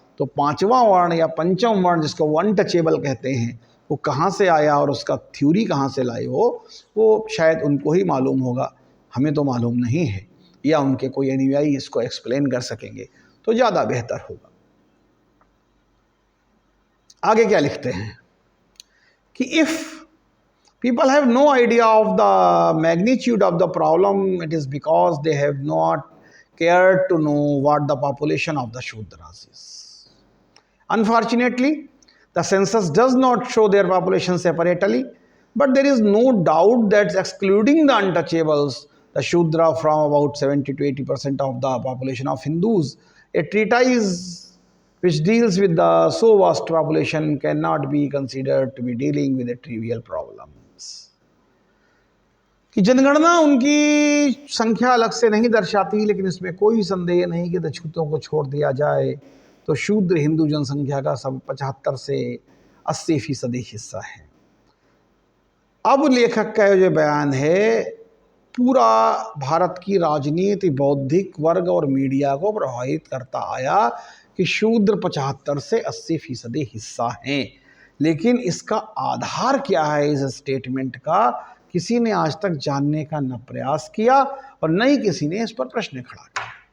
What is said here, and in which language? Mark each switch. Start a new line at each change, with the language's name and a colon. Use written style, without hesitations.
Hindi: तो पांचवा वर्ण या पंचम वर्ण जिसको अनटचेबल कहते हैं, वो कहाँ से आया और उसका थ्योरी कहाँ से लाए वो शायद उनको ही मालूम होगा, हमें तो मालूम नहीं है, या उनके कोई अनुयायी इसको एक्सप्लेन कर सकेंगे तो ज़्यादा बेहतर होगा। आगे क्या लिखते हैं कि
English: If people have no idea of the magnitude of the problem, it is because they have not cared to know what the population of the Shudras is. Unfortunately, the census does not show their population separately, but there is no doubt that excluding the untouchables, the Shudra from about 70 to 80% of the population of Hindus, a treatise which deals with the so vast population cannot be considered to be dealing with a trivial problem.
Hindi: कि जनगणना उनकी संख्या अलग से नहीं दर्शाती, लेकिन इसमें कोई संदेह नहीं कि अछूतों को छोड़ दिया जाए तो शूद्र हिंदू जनसंख्या का सब 75 से 80% हिस्सा है। अब लेखक का जो बयान है पूरा भारत की राजनीति, बौद्धिक वर्ग और मीडिया को प्रभावित करता आया कि शूद्र 75 से 80% हिस्सा हैं, लेकिन इसका आधार क्या है इस स्टेटमेंट का, किसी ने आज तक जानने का न प्रयास किया और न ही किसी ने इस पर प्रश्न खड़ा किया।